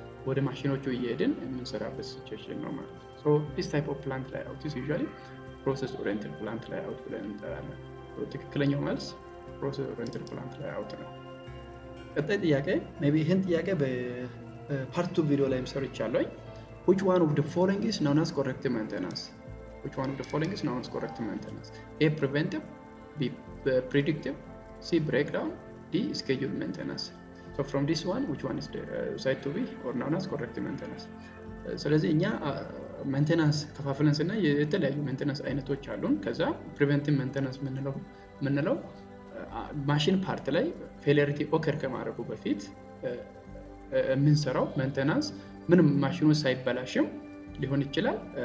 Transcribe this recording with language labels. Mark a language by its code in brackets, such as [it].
[am] ወደ ማሽኖቹ እየሄድን የምንሰራበት ሲቹዌሽን ነው ማለት ነው። [en] so this type of plant layout is usually process oriented plant layout [am] ብለን እንጠራለን። ትክክለኛው መልስ [en] process oriented plant layout [am] ነው። ቀጣይ ጥያቄ [en] maybe [am] ይሄን ጥያቄ በፓርት 2 ቪዲዮ ላይም ሰርቻለሁ። [en] which one of the following is known as corrective maintenance? which one of the following is known as corrective maintenance? A. preventive, B. predictive, C. breakdown, D. scheduled maintenance. so from this one which one is said to be or known as corrective maintenance? [am] ስለዚህ እኛ ሜንቴናንስ ከፋፍለን ስናይ የተለያዩ ሜንቴናንስ አይነቶች አሉን። ከዛ ፕሪቨንቲቭ ሜንቴናንስ ምንለው ማሽን ፓርት ላይ ፌለሪቲ ኦከር ከማድረጉ በፊት የምንሰራው ሜንቴናንስ ምንም ማሽኑ ሳይበላሽም ሊሆን ይችላል።